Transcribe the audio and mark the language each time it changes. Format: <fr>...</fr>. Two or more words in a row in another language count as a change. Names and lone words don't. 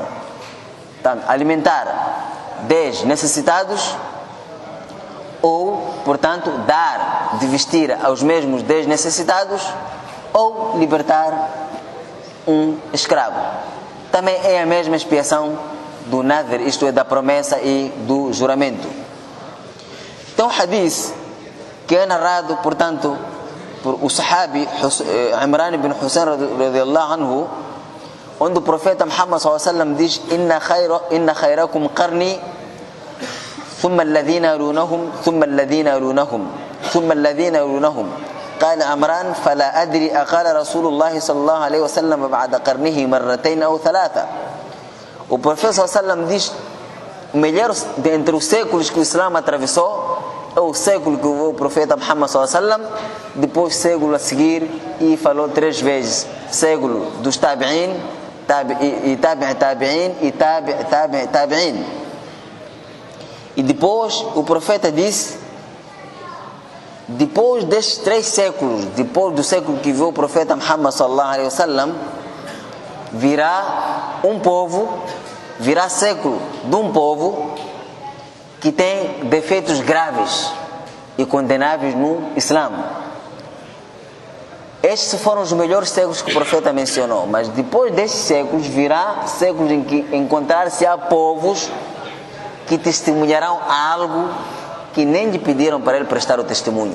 <pt>Portanto, alimentar 10 necessitados ou, portanto, dar de vestir aos mesmos 10 necessitados ou libertar um escravo. Também é a mesma expiação do nadhr, isto é, da promessa e do juramento. Então, o hadith que é narrado, portanto, por o sahabi Imran ibn Hussein</pt> <ar>رضي الله عنه,</ar> <pt>onde o profeta Muhammad</pt> <ar>صلى الله عليه وسلم</ar> <pt>diz:</pt> <ar>إن خيركم قرني ثم الذين يلونهم ثم الذين يلونهم ثم الذين يلونهم. قال عمران فلا أدري أقال رسول الله صلى الله عليه وسلم بعد قرنه مرتين أو 3.</ar> <pt>O profeta</pt> <ar>صلى الله عليه وسلم</ar> <pt>diz: o melhor entre os séculos que o Islã atravessou é o século que o profeta Muhammad</pt> <ar>صلى الله عليه وسلم,</ar> <pt>depois século a seguir, e falou 3 vezes: século dos tabi'in, tabi'in e tabi'in. E depois o profeta disse: depois destes 3 séculos, depois do século que viu o profeta Muhammad</pt> <ar>صلى الله عليه وسلم,</ar> <pt>virá um povo, virá século de um povo que tem defeitos graves e condenáveis no Islã. Estes foram os melhores séculos que o profeta mencionou, mas depois destes séculos virá séculos em que encontrar-se-á povos que testemunharão algo que nem lhe pediram para ele prestar o testemunho.</pt>